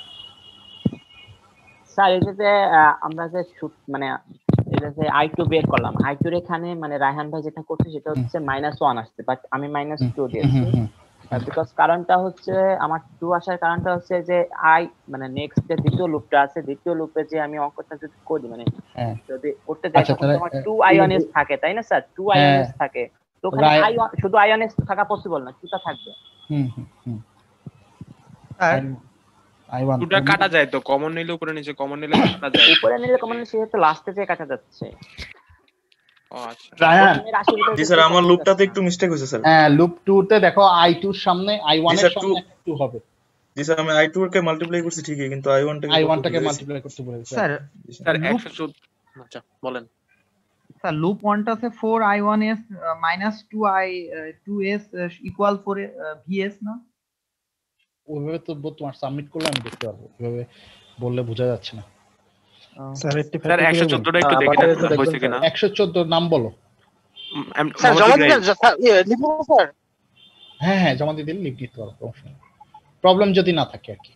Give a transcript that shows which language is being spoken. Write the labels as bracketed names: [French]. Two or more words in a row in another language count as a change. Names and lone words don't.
[Bangla] স্যার এটাতে আমরা যে মানে এটা যে i2 বের করলাম, i2 এর এখানে মানে রায়হান ভাই যেটা করছে সেটা হচ্ছে -1 আসছে, বাট আমি -2 দিয়েছি। বিকজ কারণটা হচ্ছে আমার 2 আসার কারণটা হচ্ছে যে মানে নেক্সট যে দ্বিতীয় লুপটা আছে, দ্বিতীয় লুপে যে আমি অঙ্কটা যদি করি, মানে যদি করতে যাই তখন আমার 2i1s থাকে, তাই না স্যার? 2i1s থাকে, তো ওখানে শুধু i1s থাকা পসিবল না, 2টা থাকবে। স্যার i1 2টা কাটা যায় তো, কমন নিলে উপরে নিচে, কমন নিলে কাটা যায়, উপরে নিলে কমন নিলে সেটা লাস্টে যে কাটা যাচ্ছে। রায়হান জি স্যার, আমার লুপটাতে একটু মিস্টেক হয়েছে স্যার। হ্যাঁ লুপ 2 তে দেখো i2 এর সামনে i1 এর সামনে 2 হবে। জি স্যার, আমি i2 কে মাল্টিপ্লাই করছি ঠিকই, কিন্তু i1 টাকে মাল্টিপ্লাই করতে বলেছি। স্যার 114। আচ্ছা বলেন স্যার। লুপ 1টা আছে 4i1s -2s ইকুয়াল 4 vs না? ওইভাবে তো তোমার সাবমিট করলে আমি দেখতে পারবো, ওইভাবে বললে বোঝা যাচ্ছে না। স্যার 114টা একটু দেখে নেন হইছে কিনা। 114 নাম বলো স্যার। জমা দিবেন স্যার, লিখবো স্যার? হ্যাঁ জমা দিয়ে দিলে লিখ দিতে পারবো, প্রবলেম যদি না থাকে আর কি।